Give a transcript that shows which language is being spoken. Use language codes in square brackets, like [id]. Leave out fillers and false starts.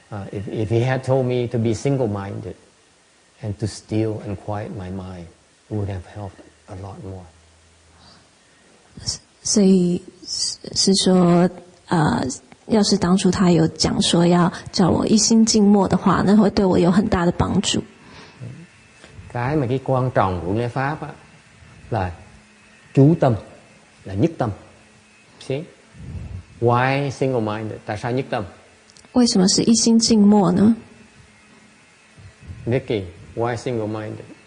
[en] If he had told me to be single-minded and to still and quiet my mind, it would have helped a lot more. [zh] 所以是说要是当初他有讲说要叫我一心静默的話，那會對我有很大的幫助。 [vi] Cái mà cái quan trọng của nghe pháp á, là chú tâm, là nhất tâm. [en] See? Why single-minded? [vi] Tại sao nhất tâm? [zh] 為什麼是一心靜默呢？ [en] Nikki, why single-minded?